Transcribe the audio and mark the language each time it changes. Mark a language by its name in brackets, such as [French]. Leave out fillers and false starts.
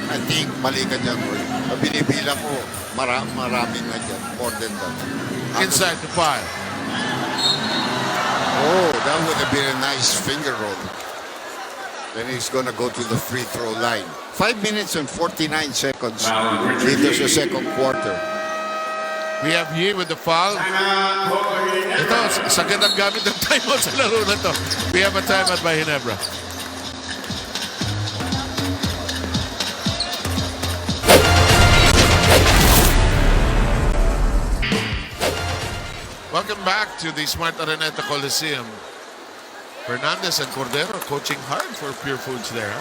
[English] I think [Filipino] mali ka dyan, boy. Binibilang ko, marami na dyan. [English] More than that. Inside the 5. Oh, that would have been a nice finger roll. Then he's gonna go to the free throw line. 5 minutes and 49 seconds into the second quarter. We have Yi with the foul. [Filipino] Ito, sagad ang gamit ng timeout sa laro na to. [English] We have a timeout by Ginebra. Welcome back to the Smart Araneta Coliseum. Fernandez and Cordero coaching hard for Purefoods there.